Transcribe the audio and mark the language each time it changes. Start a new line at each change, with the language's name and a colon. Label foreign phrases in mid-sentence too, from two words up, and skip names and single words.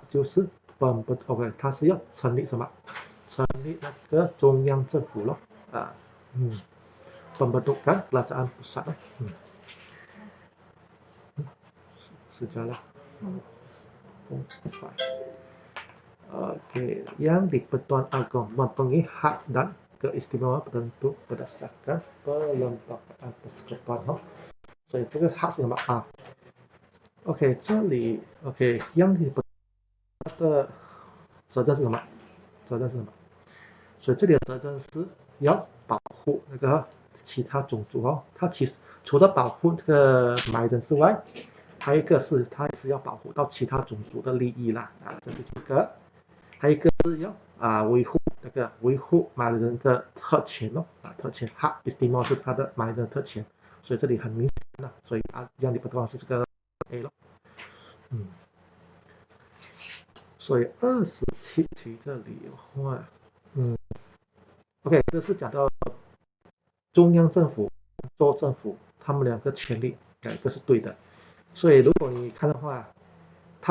Chinese: 就是OK 它是要成立什么？成立那个中央政府咯
Malay: pembentukan kerajaan pusat sejarah Oke, yang di-Pertuan Agong mempunyai hak dan keistimewaan tertentu berdasarkan perlembagaan persekutuan
Chinese: 所以这个hak是什么OK 这里 OK yang di-Pertuan 的责任是什么？所以这里的责任是要保护那个其他种族它其实除了保护这个马来人之外，还有一个是它也是要保护到其他种族的利益啦这是这个。还有一个是要维护马来人的特权特权
Malay: hak istimewa
Chinese: 是他的马来人的特权，所以这里很明显了，所以 yang di-Pertuan 是这个 A 咯所以27题这里的话 OK 这是讲到中央政府州政府他们两个权力这是对的，所以如果你看的话他